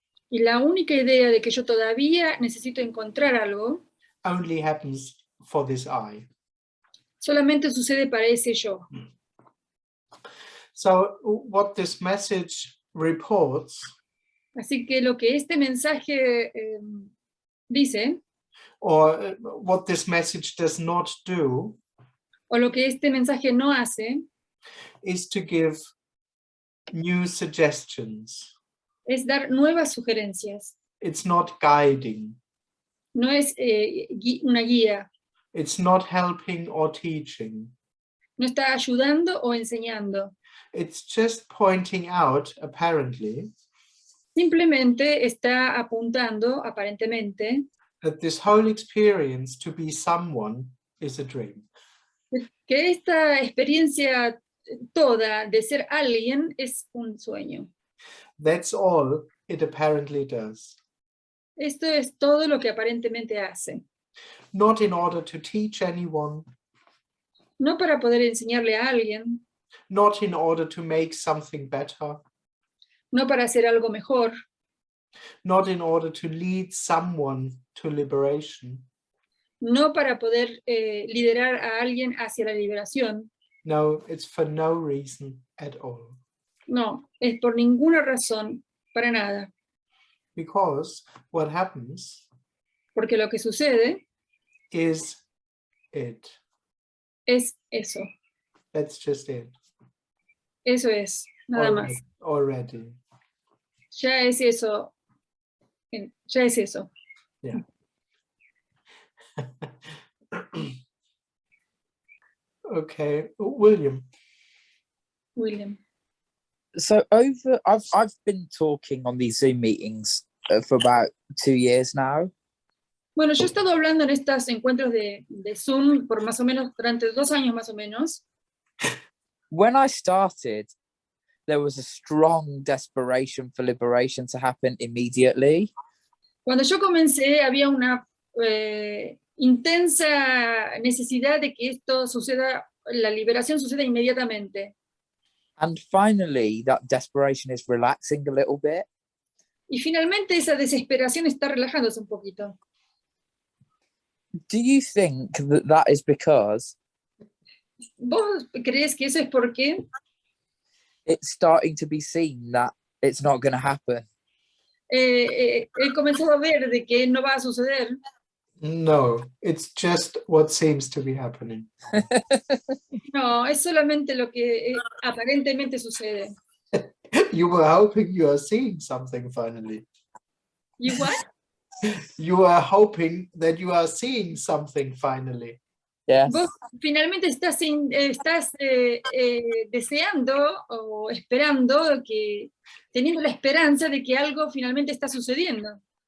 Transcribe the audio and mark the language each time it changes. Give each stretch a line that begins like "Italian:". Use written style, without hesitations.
Spanish: Y la única idea de que yo todavía necesito encontrar algo.
English: Only happens for this I.
Spanish: Solamente sucede para ese yo.
English: So what this message reports,
Spanish: Así que lo que este mensaje dice,
English: or what this message does not do,
Spanish: o lo que este mensaje no hace,
English: is to give new suggestions.
Spanish: es dar nuevas sugerencias.
English: It's not guiding.
Spanish: No es una guía.
English: It's not helping or teaching.
Spanish: No está ayudando o enseñando.
English: It's just pointing out, apparently,
Spanish: Simplemente está apuntando, aparentemente,
English: that this whole experience to be someone is a dream.
Spanish: que esta experiencia toda de ser alguien es un sueño.
English: That's all it apparently does.
Spanish: Esto es todo lo que aparentemente hace.
English: Not in order to teach anyone,
Spanish: No para poder enseñarle a alguien,
English: not in order to make something better,
Spanish: no para hacer algo mejor,
English: not in order to lead someone to liberation.
Spanish: no para poder liderar a alguien hacia la liberación.
English: No, it's for no reason at all.
Spanish: No, es por ninguna razón, para nada.
English: Because what happens
Spanish: Porque lo que sucede
English: is it.
Spanish: es eso.
English: That's just it.
Spanish: Eso es, nada más.
English: Already.
Spanish: Ya es eso. Ya es eso.
English: Yeah. Okay, William. So I've been talking on these Zoom meetings for about 2 years now.
Spanish: Bueno, yo he estado hablando en estos encuentros de Zoom por más o menos, durante 2 años más o menos.
English: When I started, there was a strong desperation for liberation to happen immediately.
Spanish: Cuando yo comencé, había una intensa necesidad de que esto suceda, la liberación suceda inmediatamente.
English: And finally, that desperation is relaxing a little bit.
Spanish: Y finalmente esa desesperación está relajándose un poquito.
English: Do you think that is because
Spanish: ¿Vos crees que eso es porque
English: it's starting to be seen that it's not going to happen?
Spanish: he comenzado a ver de que no va a suceder?
English: No, it's just what seems to be happening.
Spanish: No, es solamente lo que aparentemente sucede.
English: You were hoping you are seeing something finally. ¿Y what? You are hoping that you are seeing something finally. Yes.
Spanish: Vos finalmente estás deseando o esperando, teniendo la esperanza de que algo finalmente está sucediendo.